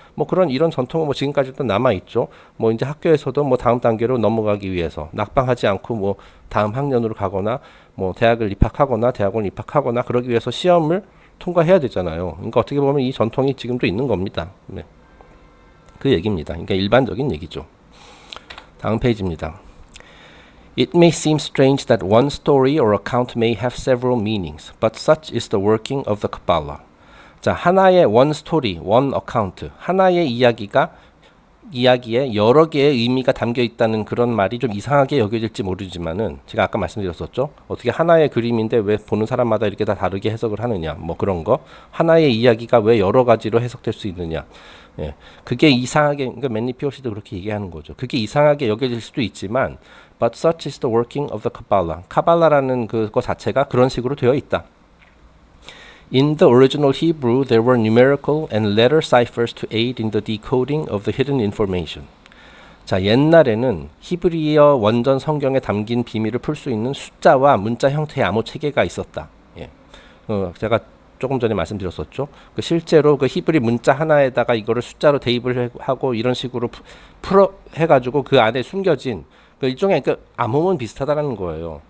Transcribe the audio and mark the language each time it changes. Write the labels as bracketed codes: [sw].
[ko] 뭐 그런 이런 전통은 뭐 지금까지도 남아 있죠. 뭐 이제 학교에서도 뭐 다음 단계로 넘어가기 위해서 낙방하지 않고 뭐 다음 학년으로 가거나 뭐 대학을 입학하거나 대학원을 입학하거나 그러기 위해서 시험을 통과해야 되잖아요. 그러니까 어떻게 보면 이 전통이 지금도 있는 겁니다. 네. 그 얘기입니다. 그러니까 일반적인 얘기죠. 다음 페이지입니다. [en] It may seem strange that one story or account may have several meanings, but such is the working of the Kabbalah. [ko] 자, 하나의 [en] one story, one account, [ko] 하나의 이야기에 여러 개의 의미가 담겨 있다는 그런 말이 좀 이상하게 여겨질지 모르지만은 제가 아까 말씀드렸었죠. 어떻게 하나의 그림인데 왜 보는 사람마다 이렇게 다 다르게 해석을 하느냐, 뭐 그런 거. 하나의 이야기가 왜 여러 가지로 해석될 수 있느냐. 예, 그게 이상하게, 그러니까 맨니 피오시도 그렇게 얘기하는 거죠. 그게 이상하게 여겨질 수도 있지만, [en] but such is the working of the Kabbalah. [ko] 카발라라는 그거 자체가 그런 식으로 되어 있다. [en] In the original Hebrew, there were numerical and letter ciphers to aid in the decoding of the hidden information. [ko] 자, 옛날에는 히브리어 원전 성경에 담긴 비밀을 풀 수 있는 숫자와 문자 형태의 암호 체계가 있었다. 예. 제가 조금 전에 말씀드렸었죠. 그 실제로 그 히브리 문자 하나에다가 이거를 숫자로 대입을 하고 이런 식으로 풀어 해가지고 그 안에 숨겨진 그 일종의 그 암호문 비슷하다라는 거예요.